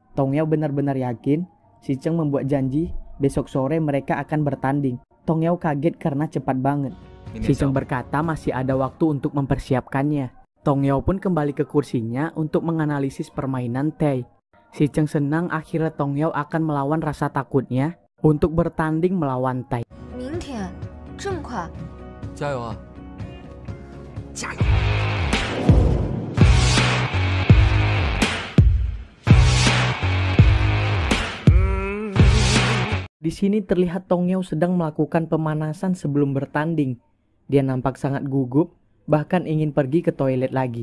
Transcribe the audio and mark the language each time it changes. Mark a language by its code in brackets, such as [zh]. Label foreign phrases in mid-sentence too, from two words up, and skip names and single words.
[id] Tong Yao benar-benar yakin. Si Cheng membuat janji besok sore mereka akan bertanding. Tong Yao kaget karena cepat banget. Si Cheng berkata masih ada waktu untuk mempersiapkannya. Tong Yao pun kembali ke kursinya untuk menganalisis permainan Tai. Si Cheng senang akhirnya Tong Yao akan melawan rasa takutnya untuk bertanding melawan Tai. [zh] 明天这么快？加油啊！加油！ [id] Di sini terlihat Tong Yao sedang melakukan pemanasan sebelum bertanding. Dia nampak sangat gugup, bahkan ingin pergi ke toilet lagi.